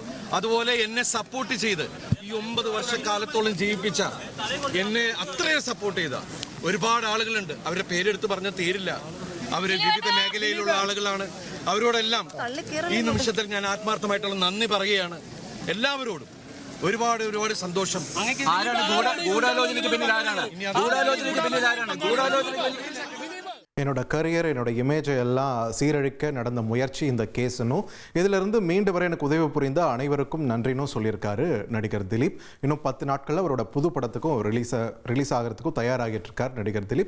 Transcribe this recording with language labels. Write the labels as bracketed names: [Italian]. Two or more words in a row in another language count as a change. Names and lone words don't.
[Malayalam] അതുപോലെ എന്നെ സപ്പോർട്ട് ചെയ്ത് ഈ 9 വർഷക്കാലത്തോളം ജീവിപ്പിച്ച, എന്നെ അത്രയും സപ്പോർട്ട് ചെയ്ത ഒരുപാട് ആളുകളുണ്ട്. അവരുടെ പേരെടുത്ത് പറഞ്ഞാൽ തീരില്ല. അവർ വിവിധ മേഖലയിലുള്ള ആളുകളാണ്. അവരോടെല്ലാം ഈ നിമിഷത്തിൽ ഞാൻ ആത്മാർത്ഥമായിട്ടുള്ള നന്ദി പറയുകയാണ്. എല്ലാവരോടും ഒരുപാട് സന്തോഷം. [Tamil] என்னோட கரியர், என்னோட இமேஜை எல்லாம் சீரழிக்க நடந்த முயற்சி இந்த கேஸுன்னும், இதிலிருந்து மீண்டு வர எனக்கு உதவி புரிந்த அனைவருக்கும் நன்றினும் சொல்லியிருக்காரு நடிகர் திலீப். இன்னும் 10 நாட்களில் அவரோட புது படத்துக்கும் ரிலீஸ் ஆகிறதுக்கும் தயாராகிட்டு இருக்கார் நடிகர் திலீப்.